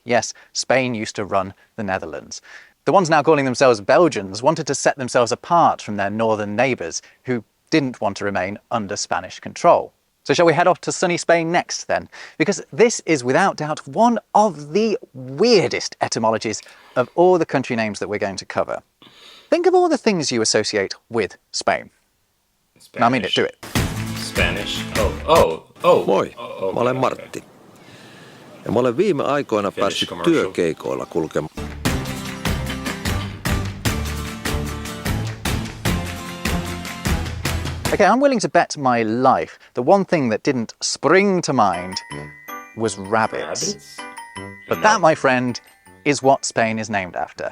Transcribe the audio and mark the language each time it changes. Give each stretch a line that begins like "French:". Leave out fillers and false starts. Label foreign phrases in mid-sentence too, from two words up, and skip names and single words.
English: Yes, Spain used to run the Netherlands. The ones now calling themselves Belgians wanted to set themselves apart from their northern neighbours, who didn't want to remain under Spanish control. So shall we head off to sunny Spain next then? Because this is without doubt one of the weirdest etymologies of all the country names that we're going to cover. Think of all the things you associate with Spain. Spanish. No, I mean it, do it. Spanish.
Finnish: Moi, mä olen Martti. Ja mä olen viime aikoina päässyt työkeikoilla kulkemaan.
English: Okay, I'm willing to bet my life the one thing that didn't spring to mind was rabbits. But that, my friend, is what Spain is named after.